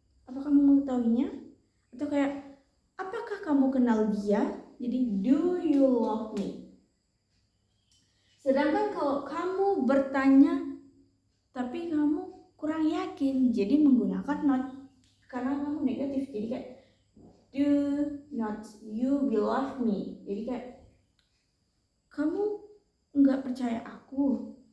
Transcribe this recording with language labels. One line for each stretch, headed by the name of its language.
Indonesian: Apakah kamu mengetahuinya? Atau kayak apakah kamu kenal dia? Jadi
English: do you love me?
Indonesian: Sedangkan kalau kamu bertanya tapi kamu kurang yakin, jadi menggunakan not karena kamu negatif. Jadi kayak
English: do not you believe me?
Indonesian: Jadi kayak kamu nggak percaya aku.